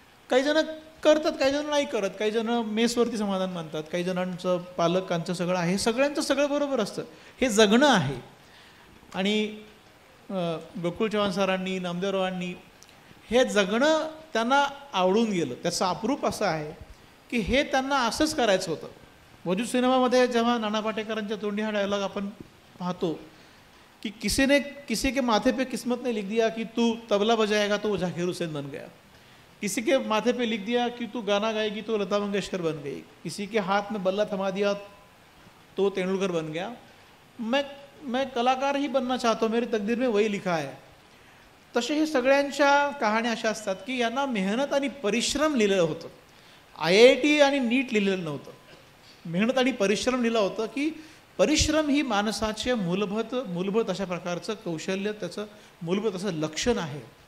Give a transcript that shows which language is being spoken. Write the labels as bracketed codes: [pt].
[mr] काही जण करतात, काही जण नाही करत. काही जण मेसवरती समाधान मानतात, काही जणांचं पालकांचं सगळं आहे. सगळ्यांचं सगळं बरोबर असतं. हे जगणं आहे. आणि गोकुळ चव्हाण सरांनी, नामदेवरावांनी हे जगणं त्यांना आवडून गेलं. त्याचं अप्रूप असं आहे की हे त्यांना असंच करायचं होतं. वजूद सिनेमामध्ये जेव्हा नाना पाटेकरांच्या तोंडी हा डायलॉग आपण पाहतो कि [hi] किसी के माथे पे किस्मत ने लिख दिया कि तू तबला बजाएगा तो वो झाकिर हुसैन बन गया, किसी के माथे पे लिख दिया कि तू गाना गाएगी तो लता मंगेशकर बन गई, किसी के हाथ में बल्ला थमा दिया तो तेंदुलकर बन गया. मैं कलाकार ही बनना चाहता हूँ, मेरी तकदीर में वही लिखा है. [mr] तसे हे सगळ्यांच्या कहाण्या अशा असतात की यांना मेहनत आणि परिश्रम लिहिलेलं होतं. IIT आणि नीट लिहिलेलं नव्हतं. मेहनत आणि परिश्रम लिहिलं होतं की परिश्रम ही माणसाचे मूलभूत अशा प्रकारचं कौशल्य, त्याचं मूलभूत असं लक्षण आहे.